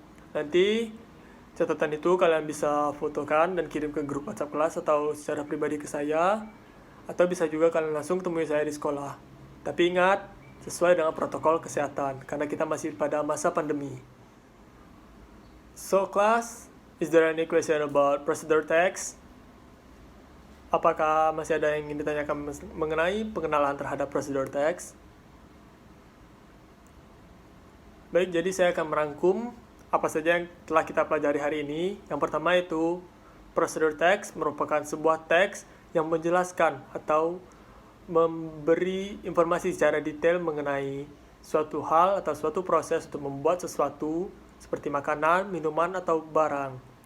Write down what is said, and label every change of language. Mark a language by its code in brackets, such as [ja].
[id] Nanti catatan itu kalian bisa fotokan dan kirim ke grup WhatsApp kelas atau secara pribadi ke saya, atau bisa juga kalian langsung temui saya di sekolah. Tapi ingat, sesuai dengan protokol kesehatan, karena kita masih pada masa pandemi. [en] So class, is there any question about procedure text? [id] Apakah masih ada yang ingin ditanyakan mengenai pengenalan terhadap procedure text? Baik, jadi saya akan merangkum apa saja yang telah kita pelajari hari ini. Yang pertama itu, procedure text merupakan sebuah teks yang menjelaskan atau memberi informasi secara detail mengenai suatu hal atau suatu proses untuk membuat sesuatu seperti makanan, minuman, atau barang.